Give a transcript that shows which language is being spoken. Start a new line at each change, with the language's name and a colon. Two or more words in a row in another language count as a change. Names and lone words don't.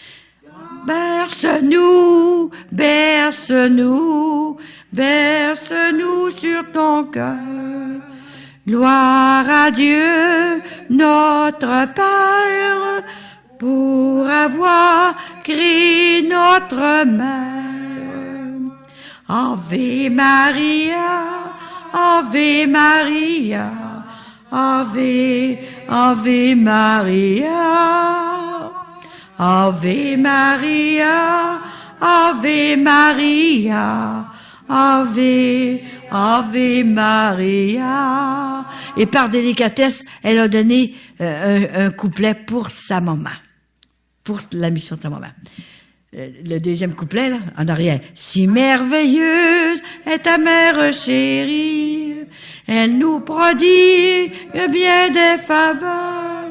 French: Berce-nous, berce-nous, berce-nous sur ton cœur. Gloire à Dieu, notre Père, pour avoir créé notre mère.
Latin: Ave Maria, Ave Maria, Ave Maria. Ave Maria, Ave Maria, Ave, Ave Maria.
French: Et par délicatesse, elle a donné un couplet pour sa maman, pour la mission de sa maman. Le deuxième couplet, là, en arrière. Si merveilleuse est ta mère chérie, elle nous prodigue bien des faveurs.